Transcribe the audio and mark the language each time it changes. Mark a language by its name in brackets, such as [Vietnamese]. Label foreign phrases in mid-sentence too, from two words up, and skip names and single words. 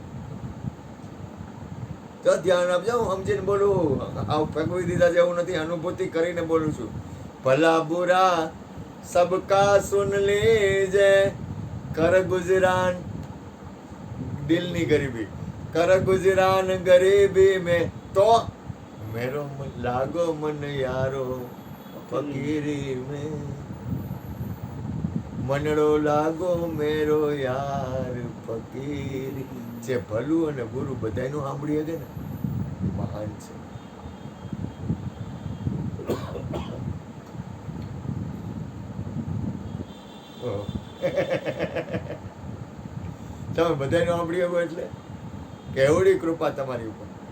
[Gujarati] તો ધ્યાન આપજો, હું સમજીને બોલું, આવું ફેંકવી દીધા જેવું નથી, અનુભૂતિ કરીને બોલું છું. [Hindi] भला बुरा सबका सुन लीजे, कर गुजरान दिलनी गरीबी, कर गुजरान गरीबी में तो मेरो लागो मन यारो ફકીરી में, मनडो लागो मेरो यार फकीरी. [Gujarati] જે ભલું અને બુરું બધાયનું સાંભળી શકે ને મહાન છે. તમે બધાયનું સાંભળી શકો એટલે કેવડી કૃપા તમારી ઉપર.